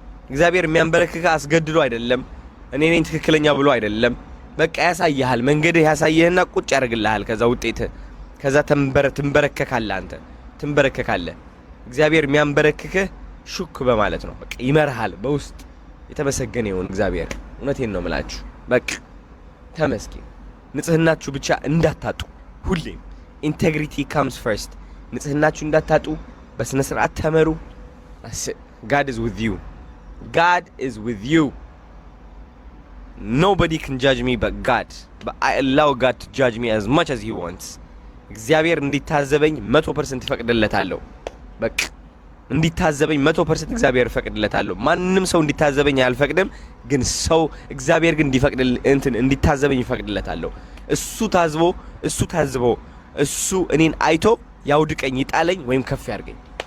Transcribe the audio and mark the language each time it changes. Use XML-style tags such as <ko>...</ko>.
<am>እግዚአብሔር የሚያንበረክክህ አስገድዶ አይደለም፣ እኔ ነኝ ትክክለኛ ብሎ አይደለም። በቃ ያሳይሃል፣ መንገድህ ያሳይህና ቁጭ ያደርግልሃል። ከዛ ውጤት ከዛ ትንበረከካለህ፣ አንተ ትንበረከካለህ። እግዚአብሔር የሚያንበረክክህ ሹክ በማለት ነው። በቃ ይመርሃል በውስጥ። የተመሰገነ ይሁን እግዚአብሔር። እውነቴን ነው የምላችሁ። በቃ ተመስገን። ንጽህናችሁ ብቻ እንዳታጡ ሁሌም</am> <en>ኢንቴግሪቲ ካምስ ፈርስት።</en> <am>ንጽህናችሁ እንዳታጡ በስነ ስርዓት ተመሩ።</am> <en>God is with you. God is with you. Nobody can judge me but God. But I allow God to judge me as much as he wants.</en> <am>እግዚአብሔር እንዲታዘበኝ 100% ይፈቅድለታለሁ። በቃ እንዲታዘበኝ 100% እግዚአብሔር ይፈቅድለታለሁ። ማንንም ሰው እንዲታዘበኝ አልፈቅድም፣ ግን ሰው እግዚአብሔር ግን እንዲታዘበኝ ይፈቅድለታለሁ። እሱ ታዝቦ እሱ እኔን አይቶ ያውድቀኝ፣ ይጣለኝ ወይም ከፍ ያርገኝ።</am>